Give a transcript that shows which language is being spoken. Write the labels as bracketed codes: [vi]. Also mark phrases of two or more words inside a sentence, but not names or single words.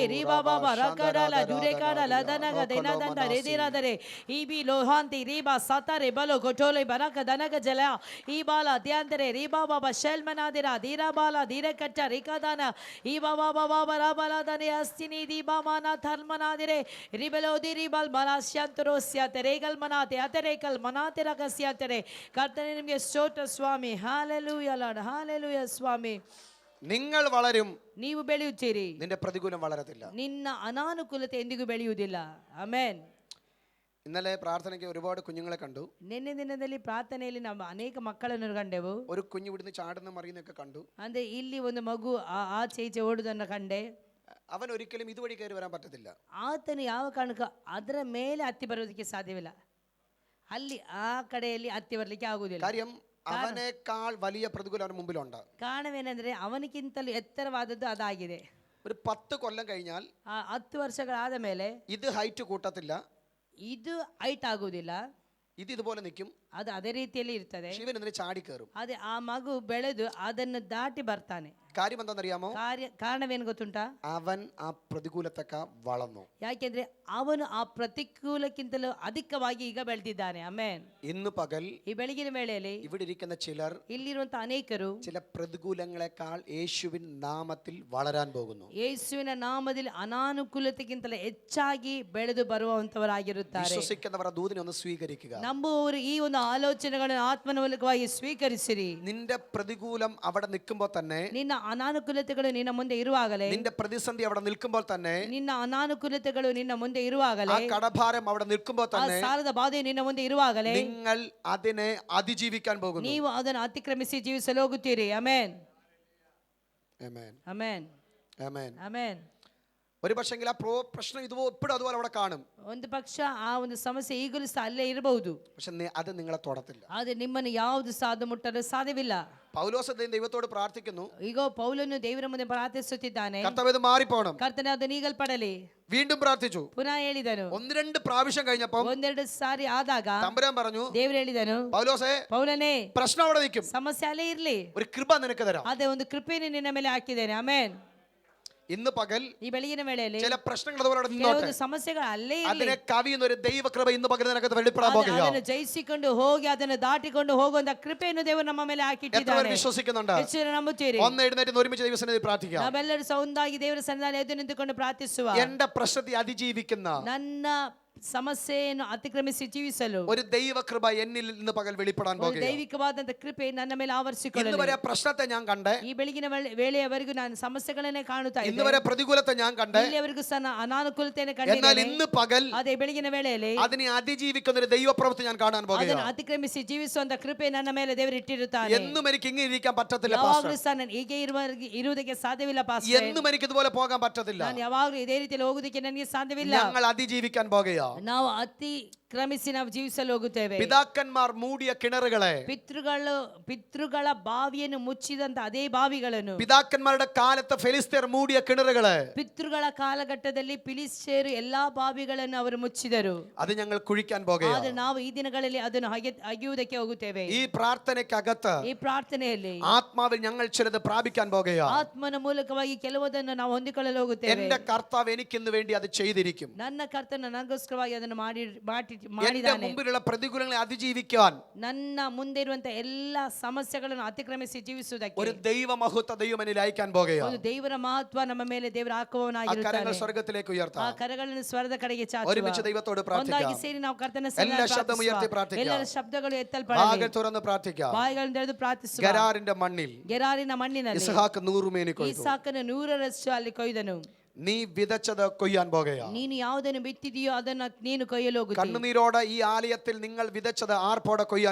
[kn] ರೀಬಾಬಾಬ ರಕಡಲ ದುರೇಕಾಡ ಲದನಗ ದಿನದಂದ ರೆದಿರಾದರೆ ಈ ಬಿ ಲೋಹಾಂತಿ ರೀಬಾ ಸತರೆ ಬಲೋ ಗೊಟೋಲೆ ಬನಕ ದನಗ ಜಲ ಈ ಬಾಲ ಧ್ಯಾಂತರೆ ರೀಬಾಬಾಬ ಶಲ್ಮನಾದಿರ ಧೀರಬಾಲ ಧೀರಕಟ್ಟ ರಿಕದಾನ ಈ ಬಾಬಾಬಾಬ ರಬಲದನೆ ಅಸ್ತಿನಿ ದೀಬಾಮಾನ ಧರ್ಮನಾದಿರೆ ರಿಬಲೋದಿ ರಿಬಲ್ ಮನಾಶ್ಯಂತರೋ ಸ್ಯಾತೆ ರೇಗಲ್ ಮನಾತೆ ಅತರೇಕಲ್ ಮನಾತೆ ರಗಸ್ಯಾತರೆ ಕರ್ತನೆ ನಿಮಗೆ ಸ್ತೋತ್ರ ಸ್ವಾಮಿ ಹಾಲೆಲೂಯ ಲಾರ್ಡ್ ಹಾಲೆಲೂಯ ಸ್ವಾಮಿ [ml] നിങ്ങൾ വളരും [kn] ನೀವು ಬೆಳೆಯುತ್ತೀರಿ [ml] നിന്റെ പ്രതികൂലം വളരത്തില്ല [kn] ನಿನ್ನ ಅನಾನುಕೂಲತೆ ಎಂದಿಗೂ ಬೆಳೆಯುವುದಿಲ್ಲ ಆಮೆನ್ [ml] ഇന്നലെ പ്രാർത്ഥനയ്ക്ക് ഒരുപാട് കുഞ്ഞുങ്ങളെ കണ്ടു [kn] ನಿನ್ನೆ ದಿನದಲ್ಲಿ ಪ್ರಾರ್ಥನೆಯಲ್ಲಿ ನಾವು ಅನೇಕ ಮಕ್ಕಳನ್ನು ಕಂಡೆವು [ml] ഒരു കുഞ്ഞു ഇവിടുന്ന് ചാടുന്ന മറിയുന്നൊക്കെ കണ്ടു [kn] ಅಂದ್ರೆ ಇಲ್ಲಿ ಒಂದು ಮಗು ಆಚೆ ಈಚೆ ಓಡುವುದನ್ನು ಕಂಡೆ [ml] അവൻ ഒരിക്കലും ഇതുവഴി കയറി വരാൻ പറ്റത്തില്ല [kn] ಆತನು ಯಾವ ಕಾರಣಕ್ಕೂ ಅದರ ಮೇಲೆ ಹತ್ತಿ ಬರೋದಕ್ಕೆ ಸಾಧ್ಯವಿಲ್ಲ ಅಲ್ಲಿ ಆ ಕಡೆಯಲ್ಲಿ ಹತ್ತಿ ಬರಲಿಕ್ಕೆ ಆಗುವುದಿಲ್ಲ [ml] കാര്യം അവനേക്കാൾ വലിയ പ്രതികൂലം അവന് മുമ്പിലുണ്ട് [kn] ಕಾರಣವೇನೆಂದ್ರೆ ಅವನಿಗಿಂತಲೂ ಎತ್ತರವಾದದ್ದು ಅದಾಗಿದೆ [ml] ഒരു 10 കൊല്ലം കഴിഞ്ഞാൽ [kn] 10 ವರ್ಷಗಳಾದ ಮೇಲೆ [ml] ഇത് ഹൈറ്റ് കൂട്ടത്തില്ല [kn] ಇದು ಹೈಟ್ ಆಗುವುದಿಲ್ಲ [ml] ഇത് ഇതുപോലെ നിൽക്കും [kn] ಅದು ಅದೇ ರೀತಿಯಲ್ಲಿ ಇರ್ತದೆ [ml] ശിവൻ ഇതിനെ ചാടി കയറും [kn] ಅದೇ ಆ ಮಗು ಬೆಳೆದು ಅದನ್ನು ದಾಟಿ ಬರ್ತಾನೆ [ml] കാര്യം എന്താണെന്നറിയാമോ [kn] ಕಾರಣವೇನು ಗೊತ್ತುಂಟಾ [ml] അവൻ ആ പ്രതികൂലത്തൊക്കെ വളർന്നു [kn] ಯಾಕೆಂದ್ರೆ ಅವನು ಆ ಪ್ರತಿಕೂಲಕ್ಕಿಂತಲೂ ಅಧಿಕವಾಗಿ ಈಗ ಬೆಳೆದಿದ್ದಾನೆ ಆಮೆನ್ [ml] ഇന്ന് പകൽ [kn] ಈ ಬೆಳಗಿನ ವೇಳೆಯಲ್ಲಿ [ml] ഇവിടെ ഇരിക്കുന്ന ചിലർ [kn] ಇಲ್ಲಿರುವಂತ ಅನೇಕರು [ml] ചില പ്രതികൂലങ്ങളെക്കാൾ യേശുവിൻ നാമത്തിൽ വളരാൻ പോകുന്നു [kn] ಯೇಸುವಿನ ನಾಮದಲ್ಲಿ ಅನಾನುಕೂಲತೆಗಿಂತಲೂ ಹೆಚ್ಚಾಗಿ ಬೆಳೆದು ಬರುವಂತವರಾಗಿರುತ್ತಾರೆ [ml] വിശ്വസിക്കുന്നവർ ആ ദൂതിനെ ഒന്ന് സ്വീകരിക്കുക [kn] ನಂಬುವವರು ಈ ಒಂದು ಆಲೋಚನೆಗಳನ್ನು ಆತ್ಮನ ಮೂಲಕವಾಗಿ ಸ್ವೀಕರಿಸಿರಿ [ml] നിന്റെ പ്രതികൂലം അവിടെ നിൽക്കുമ്പോൾ തന്നെ [kn] ನಿನ್ನ ಅನಾನುಕೂಲತೆಗಳು ನಿನ್ನ ಮುಂದೆ ಇರುವಾಗಲೇ [ml] നിന്റെ പ്രതിസന്ധി അവിടെ നിൽക്കുമ്പോൾ തന്നെ [kn] ನಿನ್ನ ಅನಾನುಕೂಲತೆಗಳು ನಿನ್ನ ಮುಂದೆ ಇರುವಾಗಲೇ [ml] ആ കടഭാരം അവിടെ നിൽക്കുമ്പോൾ [kn] ಆ [ml] തന്നെ [kn] ಸಾಲದ ಬಾಧೆ ನಿನ್ನ ಮುಂದೆ ಇರುವಾಗಲೇ [ml] നിങ്ങൾ അതിനെ അതിജീവിക്കാൻ പോകുന്നു [kn] ನೀವು ಅದನ್ನು ಅತಿಕ್ರಮಿಸಿ ಜೀವಿಸಲು ಹೋಗುತ್ತೀರಿ ಆಮೆನ್ [ml] ആമേൻ [kn] ಆಮೆನ್ [ml] ആമേൻ [kn] ಆಮೆನ್ [ml] ഒരു പക്ഷെങ്കിൽ ആ പ്രശ്നം ഇപ്പോഴും അതുപോലെ അവിടെ കാണും [kn] ಒಂದು ಪಕ್ಷ ಆ ಒಂದು ಸಮಸ್ಯೆ ಈಗಲೂ ಸಹ ಅಲ್ಲೇ ಇರಬಹುದು [ml] പക്ഷെ അത് നിങ്ങളെ തൊടത്തില്ല [kn] ಆದರೆ ನಿಮ್ಮನ್ನು ಯಾವುದು ಸಾಧು ಮುಟ್ಟಲು ಸಾಧ್ಯವಿಲ್ಲ [ml] പൗലോസ് ദൈവത്തോട് പ്രാർത്ഥിക്കുന്നു [kn] ಈಗ ಪೌಲನು ದೇವರ ಮುಂದೆ ಪ್ರಾರ್ಥಿಸುತ್ತಿದ್ದಾನೆ [ml] കർത്താവേ ഇത് മാറിപ്പോണം [kn] ಕರ್ತನೇ ಅದು ನೀಗಲ್ಪಡಲಿ [ml] വീണ്ടും പ്രാർത്ഥിച്ചു [kn] ಪುನಃ ಹೇಳಿದನು [ml] 1-2 പ്രാവശ്യം കഴിഞ്ഞപ്പോൾ [kn] ಒಂದೆರಡು ಸಾರಿ ಆದಾಗ [ml] തമ്പുരാൻ പറഞ്ഞു [kn] ದೇವರು ಹೇಳಿದನು [ml] പൗലോസേ [kn] ಪೌಲನೇ [ml] പ്രശ്നം അവിടെ നിൽക്കും [kn] ಸಮಸ್ಯೆ ಅಲ್ಲೇ ಇರ್ಲಿ [ml] ഒരു കൃപ നിനക്ക് തരാം [kn] ಅದೇ ಒಂದು ಕೃಪೆಯನ್ನು ನಿನ್ನ ಮೇಲೆ ಹಾಕಿದ್ದೇನೆ ಆಮೆನ್ [ml] ഇന്ന് പകൽ [kn] ಈ ಬೆಳಗಿನ ವೇಳೆಯಲ್ಲಿ [ml] ചില പ്രശ്നങ്ങൾ അതുപോലെ അവിടെ നിന്നോട്ടെ [kn] ಕೆಲವೊಂದು ಸಮಸ್ಯೆಗಳು ಅಲ್ಲೇ ಇರಲಿ [ml] അതിനെ കവിയുന്ന ഒരു ദൈവകൃപ ഇന്ന് പകൽ നിനക്ക് വെളിപ്പെടാൻ പോകുകയാണ് [kn] ಅದನ್ನು ಜಯಿಸಿಕೊಂಡು ಹೋಗಿ ಅದನ್ನು ದಾಟಿಕೊಂಡು ಹೋಗುವಂತ ಕೃಪೆಯನ್ನು ದೇವರು ನಮ್ಮ ಮೇಲೆ [ml] എത്ര [kn] ಹಾಕಿಟ್ಟಿದ್ದಾನೆ [ml] വിശ്വസിക്കുന്നുണ്ട് [kn] ಹೆಚ್ಚು ಜನ ನಂಬುತ್ತೀರಿ [ml] ഒന്ന് എഴുന്നേറ്റ് ഒരുമിച്ച് ദൈവസന്നിധി പ്രാർത്ഥിക്കാം [kn] ನಾವೆಲ್ಲರೂ ಸಹ ಒಂದಾಗಿ ದೇವರ ಸನ್ನಿಧಾನ ಎದ್ದು ನಿಂತುಕೊಂಡು ಪ್ರಾರ್ಥಿಸುವ [ml] എന്റെ പ്രശ്നത്തെ അതിജീവിക്കുന്ന [kn] ನನ್ನ ಸಮಸ್ಯೆಯನ್ನು ಅತಿಕ್ರಮಿಸಿ ಜೀವಿಸಲು [ml] ഒരു ദൈവകൃപ എന്നിൽ ഇന്ന് പകൽ വെളിപ്പെടാൻ [kn] ಒಂದು [ml] പോകുകയാണ് [kn] ದೈವಿಕವಾದಂತ ಕೃಪೆ ನನ್ನ ಮೇಲೆ [ml] ഇന്ന് [kn] ಆವರಿಸಿಕೊಳ್ಳಲು [ml] വരെ പ്രശ്നത്തെ ഞാൻ കണ്ടേ [kn] ಈ ಬೆಳಗಿನ ವೇಳೆಯವರೆಗೂ ನಾನು ಸಮಸ್ಯೆಗಳನ್ನೇ ಕಾಣುತ್ತಾ [ml] ഇന്ന് [kn] ಇದ್ದೆ [ml] വരെ പ്രതികൂലത്തെ ഞാൻ കണ്ടേ [kn] ಇಲ್ಲಿಯವರೆಗೂ ಸಹ ನಾನು ಅನಾನುಕೂಲತೆಯನ್ನು [ml] എന്നാൽ [kn] ಕಂಡಿದ್ದೇನೆ [ml] ഇന്ന് പകൽ [kn] ಅದೇ ಬೆಳಗಿನ ವೇಳೆಯಲ್ಲಿ [ml] അതിനെ അതിജീവിക്കുന്ന ഒരു ദൈവപ്രവൃത്തി ഞാൻ കാണാൻ [kn] ಅದನ್ನು [ml] പോകുകയാണ് [kn] ಅತಿಕ್ರಮಿಸಿ ಜೀವಿಸುವಂತ ಕೃಪೆ ನನ್ನ ಮೇಲೆ ದೇವರು ಇಟ್ಟಿರುತ್ತಾನೆ [ml] എന്നും എനിക്ക് ഇങ്ങനെ ഇരിക്കാൻ പറ്റത്തില്ല പാസ്റ്റർ [kn] ಯಾವಾಗಲೂ ಸಹ ನಾನು ಹೀಗೆ ಇರುವುದಕ್ಕೆ ಸಾಧ್ಯವಿಲ್ಲ ಪಾಸ್ಟರ್ [ml] എന്നും എനിക്ക് ഇതുപോലെ പോകാൻ പറ്റത്തില്ല [kn] ನಾನು ಯಾವಾಗಲೂ ಇದೇ ರೀತಿಯಲ್ಲಿ ಹೋಗುವುದಕ್ಕೆ ನನಗೆ ಸಾಧ್ಯವಿಲ್ಲ [ml] ഞങ്ങൾ അതിജീവിക്കാൻ പോകുകയാണ് [kn] ನಾವು ಕ್ರಮಿಸಿ ನಾವು ಜೀವಿಸಲು ಹೋಗುತ್ತೇವೆ [ml] പിതാക്കന്മാർ മൂടിയ കിണറുകളെ [kn] ಪಿತೃಗಳ ಬಾವಿಯನ್ನು ಮುಚ್ಚಿದಂತ ಅದೇ ಬಾವಿಗಳನ್ನು [ml] പിതാക്കന്മാരുടെ കാലത്ത് ഫെലിസ്തീർ മൂടിയ കിണറുകളെ [kn] ಪಿತೃಗಳ ಕಾಲಘಟ್ಟದಲ್ಲಿ ಫಿಲಿಸ್ಟಿಯರು ಎಲ್ಲಾ ಬಾವಿಗಳನ್ನು ಅವರು ಮುಚ್ಚಿದರು [ml] അത് ഞങ്ങൾ കുഴിക്കാൻ പോകുകയാണ് [kn] ಆದ್ರೆ ನಾವು ಈ ದಿನಗಳಲ್ಲಿ ಅದನ್ನು ಅಗೆಯುವುದಕ್ಕೆ ಹೋಗುತ್ತೇವೆ [ml] ഈ പ്രാർത്ഥനയ്ക്കകത്ത് [kn] ಈ ಪ್ರಾರ್ಥನೆಯಲ್ಲಿ [ml] ആത്മാവിൽ ഞങ്ങൾ ചിലത് പ്രാപിക്കാൻ പോകുകയാണ് [kn] ಆತ್ಮನ ಮೂಲಕವಾಗಿ ಕೆಲವುದನ್ನು ನಾವು ಹೊಂದಿಕೊಳ್ಳಲು ಹೋಗುತ್ತೇವೆ [ml] എന്റെ കർത്താവ് എനിക്കിന്ന് വേണ്ടി അത് ചെയ്തിരിക്കും [kn] ನನ್ನ ಕರ್ತನ ನನಗೋಸ್ಕರವಾಗಿ ಅದನ್ನು ಮಾಡಿ [ml] എന്റെ [kn] ಮಾಡಿದ್ದಾನೆ. [ml] മുമ്പിലുള്ള പ്രതികൂലങ്ങളെ അതിജീവിക്കാൻ [kn] ನನ್ನ ಮುಂದೆ ಇರುವಂತ ಎಲ್ಲಾ ಸಮಸ್ಯೆಗಳನ್ನು ಅತಿಕ್ರಮಿಸಿ ಜೀವಿಸುವುದಕ್ಕೆ [ml] ഒരു ദൈവ മഹത്വ ദൈവം എന്നിൽ അയക്കാൻ പോകുകയാണ്. [kn] ಒಂದು ದೇವರ ಮಹತ್ವ ನಮ್ಮ ಮೇಲೆ ದೇವರ [ml] ആ [kn] ಹಾಕುವವನಾಗಿರುತ್ತಾನೆ. [ml] കരങ്ങൾ സ്വർഗത്തിലേക്ക് [kn] ಆ [ml] ഉയർത്താം. [kn] ಕರಗಳನ್ನು ಸ್ವರ್ಗದ ಕಡೆಗೆ [ml] ഒരുമിച്ച് [kn] ಚಾಚುವ. [ml] ദൈവത്തോട് [kn] ಒಂದಾಗಿ [ml] പ്രാർത്ഥിക്കാം. [kn] ಸೇರಿ ನಾವು ಕರ್ತನ [ml] എല്ലാ ശബ്ദം ഉയർത്തി പ്രാർത്ഥിക്കാം. [kn] ಎಲ್ಲರ ಶಬ್ದಗಳು ಎತ್ತಲ್ಪಡಲಿ. [ml] വാകൾ തുറന്ന് പ്രാർത്ഥിക്കാം. [kn] ಬಾಯಿಗಳನ್ನು ತೆರೆದು ಪ್ರಾರ್ಥಿಸುವ. [ml] ഗരാറിന്റെ മണ്ണിൽ [kn] ಗೆರಾರಿನ ಮಣ್ಣಿನಲ್ಲಿ [ml] ഇസ്ഹാക്ക് 100 മേനി കൊയ്തു. [kn] ಈಸಾಕನು 100ರಷ್ಟು ಅಲ್ಲಿ ಕೊಯ್ದನು. [ml] നീ വിതച്ചത് കൊയ്യാൻ പോകുകയാണ്. [kn] ನೀನು ಯಾವುದನ್ನು ಬಿತ್ತಿದೆಯೋ ಅದನ್ನು ನೀನು ಕೊಯ್ಯಲು ಹೋಗುತ್ತೀ. [ml] കണ്ണുനീരോടെ ഈ ആലയത്തിൽ നിങ്ങൾ വിതച്ചത് ആർപ്പോടെ കൊയ്യാൻ